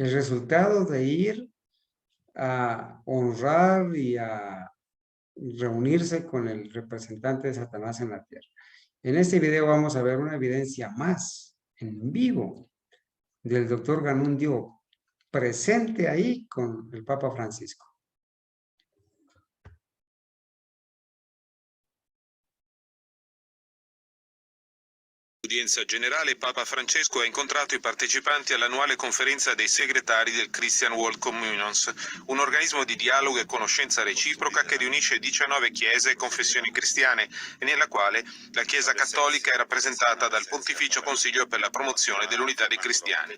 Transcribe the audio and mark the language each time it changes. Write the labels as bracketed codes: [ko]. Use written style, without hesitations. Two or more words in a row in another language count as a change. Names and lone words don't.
[es] el resultado de ir a honrar y a reunirse con el representante de Satanás en la tierra. En este video vamos a ver una evidencia más en vivo del doctor Ganundio presente ahí con el Papa Francisco. [it] Udienza generale, Papa Francesco ha incontrato i partecipanti all'annuale conferenza dei segretari del Christian World Communions, un organismo di dialogo e conoscenza reciproca che riunisce 19 chiese e confessioni cristiane e nella quale la Chiesa cattolica è rappresentata dal Pontificio Consiglio per la promozione dell'unità dei cristiani.